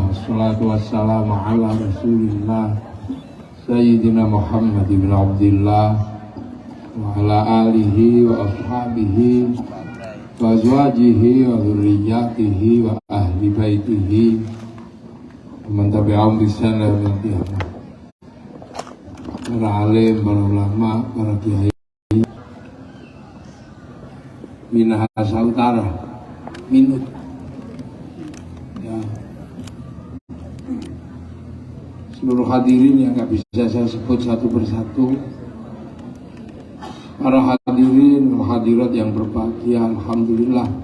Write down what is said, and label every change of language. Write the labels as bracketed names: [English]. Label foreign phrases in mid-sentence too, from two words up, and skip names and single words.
[Arabic] والصلاة والسلام على رسول الله سيدنا محمد بن عبد الله وعلى آله وأصحابه وأزواجه وذريته وأهل بيته ومن تبعهم بإحسان إلى يوم القيامة. [Indonesian] Para alim, para ulama, para kiai Minahasa Utara, Minut ya. Seluruh hadirin yang gak bisa saya sebut satu persatu, para hadirin dan hadirat yang berbahagia, alhamdulillah